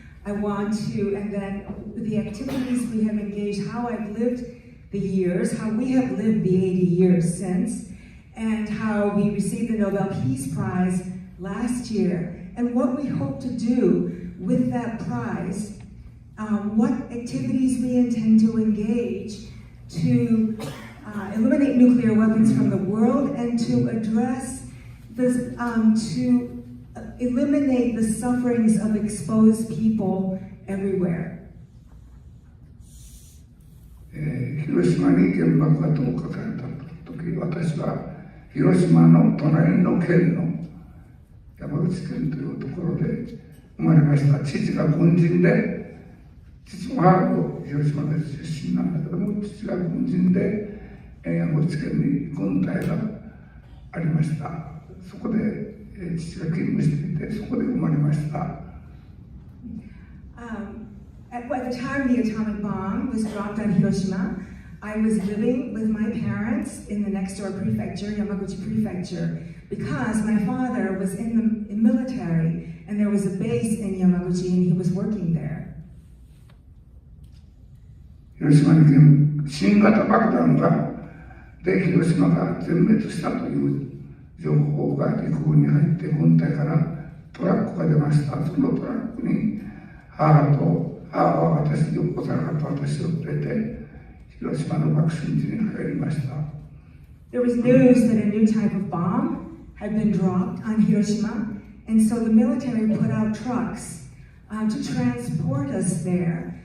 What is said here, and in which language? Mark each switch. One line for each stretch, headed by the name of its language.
English: I want to, and then the activities we have engaged, how I've lived the years, how we have lived the 80 years since, and how we received the Nobel Peace Prize last year, and what we hope to do with that prize, what activities we intend to engage to eliminate nuclear weapons from the world and to address this, to eliminate the sufferings of exposed people everywhere.
Japanese: 広島に原爆が投下された時、私は広島の隣の県の山口県というところで生まれました。父が軍人で、父も母も広島で出身なんだけども、父が軍人で山口県に軍隊がありました。そこで父が勤務していて、そこで生まれました。
English: At the time the atomic bomb was dropped on Hiroshima, I was living with my parents in the next door prefecture, Yamaguchi Prefecture, because my father was in the military and there was a base in Yamaguchi and he was working there.
Japanese: 広島に新型爆弾がで広島が全滅したという情報が陸軍に入って軍隊からトラックが出ました。そのトラックに母は私に幼かった私を連れて広島の爆心地に入りました。
English: There was news that a new type of bomb had been dropped on Hiroshima, and so the military put out trucks to transport us there.